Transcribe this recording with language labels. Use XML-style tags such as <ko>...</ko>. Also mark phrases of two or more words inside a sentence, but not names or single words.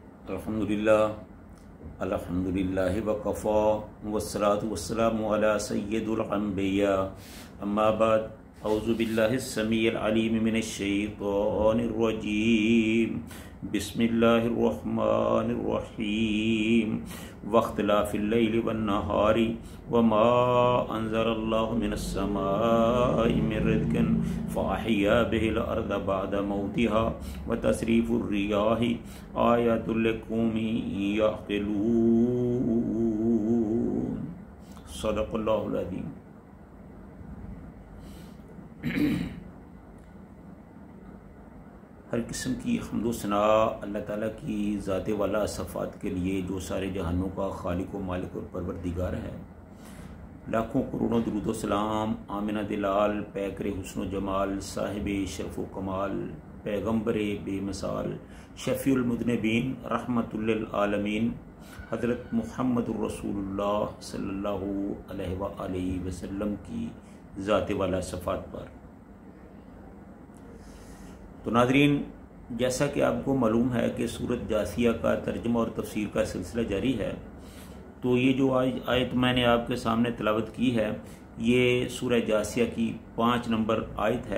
<ar>الحمد لله وكفى والصلاة والسلام على سيد الأنبياء أما بعد أعوذ بالله السميع العليم من الشيطان الرجيم بسم الله الرحمن الرحيم واختلاف الليل والنهار وما أنزل الله من السماء من رزق فأحيا به الأرض بعد موتها وتصريف الرياح آيات لقوم يعقلون. صدق الله العظيم.</ar> <ur>ہر قسم کی حمد و ثنا اللہ تعالیٰ کی ذاتِ والا صفات کے لیے جو سارے جہانوں کا خالق و مالک اور پروردگار ہے. لاکھوں کروڑوں درود و سلام آمنہ دلال پیکر حسن جمال صاحب شرف و کمال پیغمبر بےمثال</ur> <ar>شفيع المذنبين رحمة للعالمين</ar> <ur>हज़रत</ur> <ar>محمد رسول الله صلى الله عليه وسلم</ar> <ur>کی ذاتِ والا صفات پر. تو ناظرین، جیسا کہ آپ کو معلوم ہے کہ سورت جاثیہ کا ترجمہ اور تفسیر کا سلسلہ جاری ہے، تو یہ جو آج آیت میں نے آپ کے سامنے تلاوت کی ہے، یہ سورہ جاثیہ کی 5 نمبر آیت ہے.</ur>